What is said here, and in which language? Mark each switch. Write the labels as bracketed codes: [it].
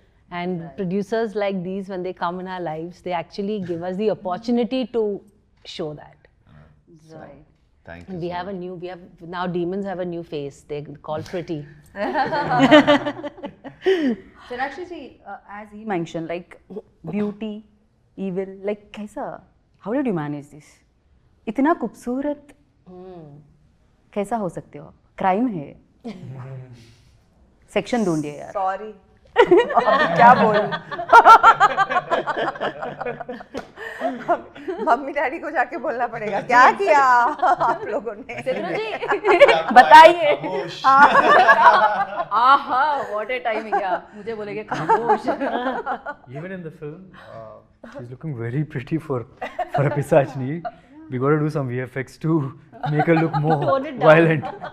[en] And producers like these, when they come in our lives, they actually give us the opportunity to show that. Right. thank And you. we have a new, now demons have a new face. They're called Pretty. Sonakshi ji, as he mentioned, like beauty, evil, like कैसा? How did you manage this? [hi] इतना खूबसूरत कैसा हो सकते हो आप? Crime है. Section ढूंढिए यार. Sorry. अब क्या बोलूं? मम्मी डैडी को जाके बोलना पड़ेगा क्या किया आप लोगों ने. बताइए. [en] आहा, what a timing यार. [hi] मुझे बोलेंगे खामोश. [en] Even in the film, she's looking very pretty for a Pisachni. We got to do some VFX to make her look more violent.